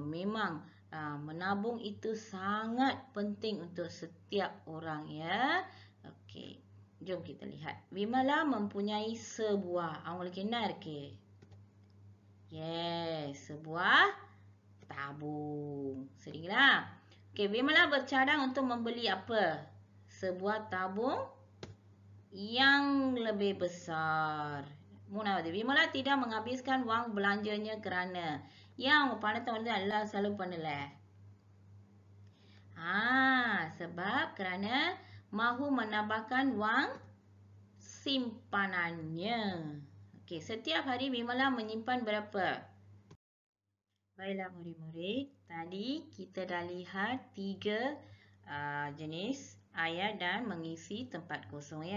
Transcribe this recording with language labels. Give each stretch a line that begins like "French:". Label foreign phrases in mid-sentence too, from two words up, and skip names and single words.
Malay: Memang menabung itu sangat penting untuk setiap orang ya. Okey, jom kita lihat. Vimala mempunyai sebuah.
Tamil: அவங்களுக்கு என்ன இருக்கு?
Malay: Yes, sebuah tabung. சரிங்களா? Okey, Vimala bercadang untuk membeli apa? Sebuah tabung yang lebih besar.
Tamil: மூணாவது,
Malay: Vimala tidak menghabiskan wang belanjanya kerana
Tamil: ஏன் அவங்க பணத்தை வந்து எல்லாம் செலவு பண்ணல?
Malay: Sebab kerana mahu menambahkan wang simpanannya. Okey, setiap hari Vimala menyimpan berapa? Baiklah murid-murid, tadi kita dah lihat 3 jenis ayat dan mengisi tempat kosong ya.